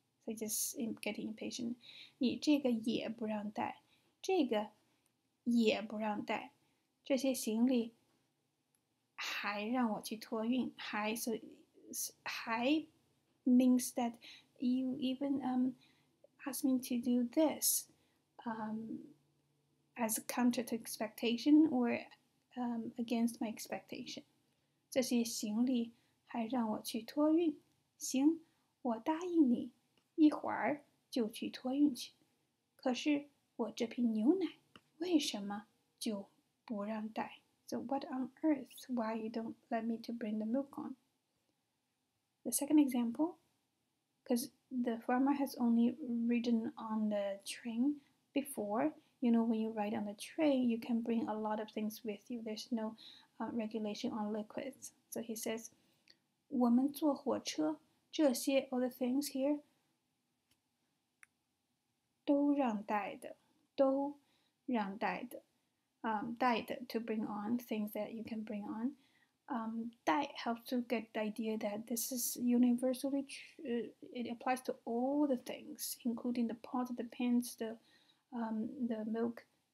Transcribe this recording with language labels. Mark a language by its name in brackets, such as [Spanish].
[English] So just getting impatient. [Chinese] 你这个也不让带，这个也不让带，这些行李还让我去托运，还 [English] so 还 means that you even ask me to do this as a counter to expectation or against my expectation. [Chinese] 这些行李还让我去托运，行，我答应你，一会儿就去托运去。可是我这瓶牛奶为什么就不让带 [English] So what on earth? Why you don't let me to bring the milk on? The second example, because the farmer has only ridden on the train before. You know, when you ride on the train, you can bring a lot of things with you. There's no regulation on liquids. So he says, [Chinese] 我们坐火车，这些 [English] all the things here [Chinese] 都让带的，都让带的。 [English] 带的 to bring on things that you can bring on. 带 helps to get the idea that this is universally true. It applies to all the things, including the pot, the pans, the milk.